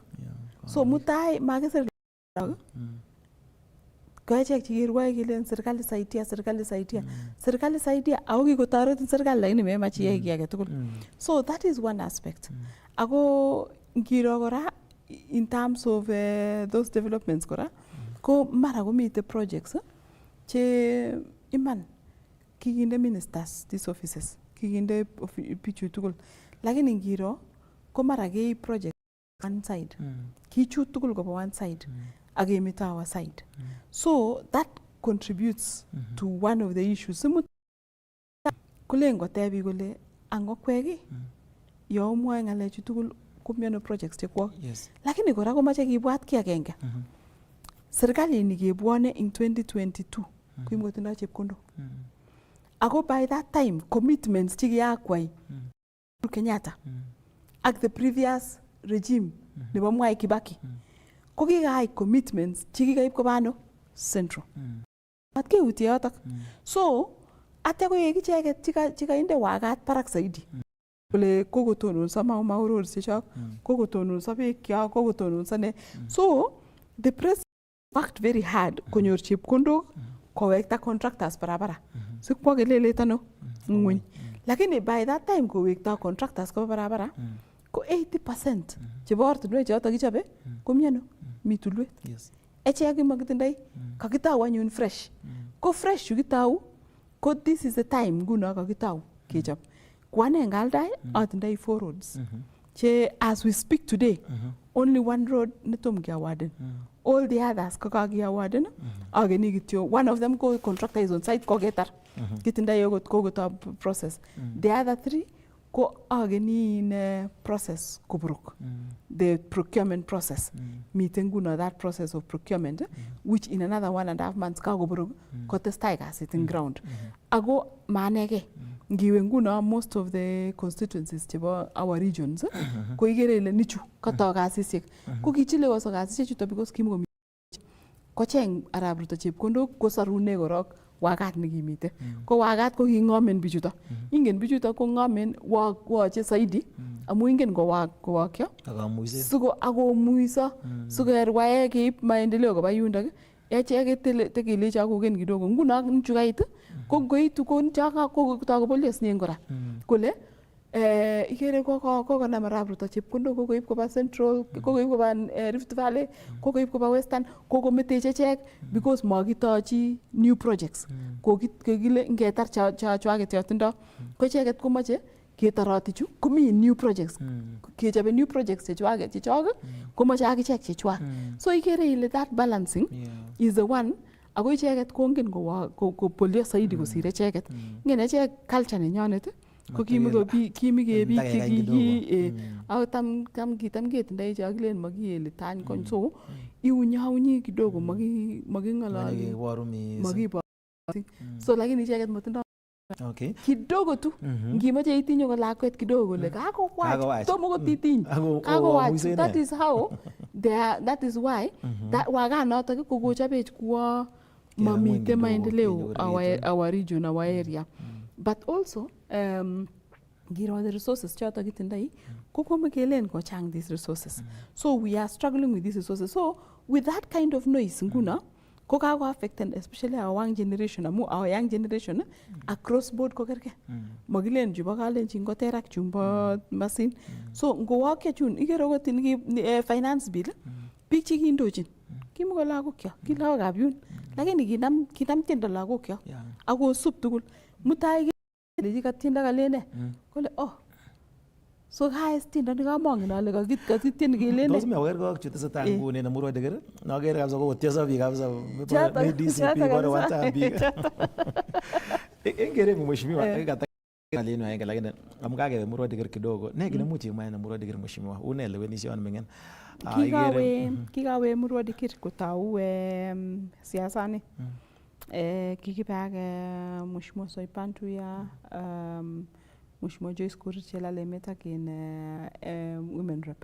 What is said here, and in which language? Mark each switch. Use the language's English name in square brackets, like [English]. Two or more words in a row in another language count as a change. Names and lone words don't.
[Kalenjin] So mutai makisir ko echek chikirwae kelen serikali saidia ako kikotoret serikali lakini memach iyai kiy age tugul. [English] So that is one aspect. [Kalenjin] Ako ngiro kora [English] in terms of those developments [Kalenjin] kora ko mara komite projects che iman kikinde [English] ministers these offices [Kalenjin] kikinde bichu tugul lakini ngiro ko mara kei project [English] one side [Kalenjin] kichut tugul koba [English] one side [Kalenjin] agemeto [English] our side. So that contributes to one of the issues. [Kalenjin] Kulengo tebi kole angokweki yo mwoe ngalechu tugul komiono projects chekwo. Lakini kora komache kibwat ki agenge. Serikali ni kebwone in 2022 kuimkotindo chepkondok. Ako [English] by that time commitments [Kalenjin] chikiyakwai Kenyatta ak [English] the previous regime [Kalenjin] nebo Mwai Kibaki ko kikaai commitments chikikaib koba ano Central. Mat keutie yotok. So ate ko yekicheket chikainde wakat parak zaidi. Kole kokotononso maurorisiek chok, kokotononso beek kyok, kokotononso ne. [English] So the president worked very hard [Kalenjin] konyor chepkondok kowekta [English] contractors barabara. [Kalenjin] Sikwo kelelet ano ngweny. Lakini [English] by that time [Kalenjin] kowekta contractors koba barabara ko 80% chebo ortinwek chotok kichobe komiano mi tulwet. Echek kimakitindoi kakitau anyun fresh. Ko fresh yukitau ko [English] this is the time [Kalenjin] nguno kakitau kechop. Kwane ngaldai atindoi 4 roads. [English] Che as we speak today only one road netom kiawarden. All the others [Kalenjin] ko kakiawarden. Ageni kityo [English] one of them ko contractor is on site [Kalenjin] ko ketar. Kitindoi okot kokoto process. [English] The other 3 [Kalenjin] ko ageni [English] in process kuburuk. The procurement process. Meeting nguno that process of procurement which in another 1.5 months [Kalenjin] kakoburuk kotestai kasit [English] in ground. [Kalenjin] Ako maanege ngiwe nguno [English] most of the constituencies [Kalenjin] chebo [English] our regions [Kalenjin] ko ikere ile nichu katoi kasisiek ko kichelewoso kasisiek chuto because kimukomi kocheng Arap Ruto chepkondok kosarune korok wakat nekimite. Ko wakat ko king'omen bichuto. Ingen bichuto ko ng'omen wache zaidi amu ingen kowakyo siko akomuiso sikerwae keib maendeleo koba yundok. Echek tekelecho koken kidogo nguno nchu kait ko ngoitu ko nchaka ko takopolios nyen kora kole ikere kokonam Arap Ruto chepkondok kokoib koba Central, kokoib koba Rift Valley, kokoib koba Western, kokometech echek because makitochi [English] new projects. [Kalenjin] Kokile ngetar chwaket yotindo ko icheket komache ketoroti chu komi [English] new projects. [Kalenjin] Kechobe [English] new projects [Kalenjin] chechok komache akichek chechwak. [English] So [Kalenjin] ikere ile [English] that balancing is the one. [Kalenjin] Ako icheket kongen kopolio zaidi kosir echeket. Ingen echek culture nenyonet ko kimike biik chekiki au tam ketindoi chakilen makiyeli tany kon so iunyaunyi kidogo making'ololi makibo so lakini icheket matindoi kidogo tu ngimache itinye ko lakwet kidogo kole kakowach tomo kotitiny kakowach. [English] That is how that is why that [Kalenjin] wakanotok kokochobech kuwa mamite maendeleo [English] our region, our area. But also [Kalenjin] ngiro [English] the resources [Kalenjin] choto kitindoi ko komekelen kochang [English] these resources. So we are struggling with these resources. So with that kind of noise [Kalenjin] nguno ko kako [English] affected especially our young generation amu our young generation across board [Kalenjin] ko kerke. Magilen chubo kalenjin ko terak chumbo masin. So ngowakya chun ikere okot [English] in finance bill [Kalenjin] biik chekindochin kimuko lagokyo ki lagokab yun lakini kinam tiendo lagokyo akosub tugul mutai leji katienda kalene kole So kaya tiendo ni kamongen ale kakityen kelen. Tos mewer ko chutesetai nguni na Murwa Dikir. Nagere kabisa ko tieso biik kabisa. Me DCP bora wata biik. Engere mheshimiwa kata alinu aenge lakini amkage Murwa Dikir kidogo. Ne kile muchi mwana na Murwa Dikir mheshimiwa. Unaelewenisha wana mengen. Kikawe Murwa Dikir kutau siasani. Kikipag mheshimiwa Soipantuya mheshimiwa Joyce Kurichela lemeta kin [English] women rep.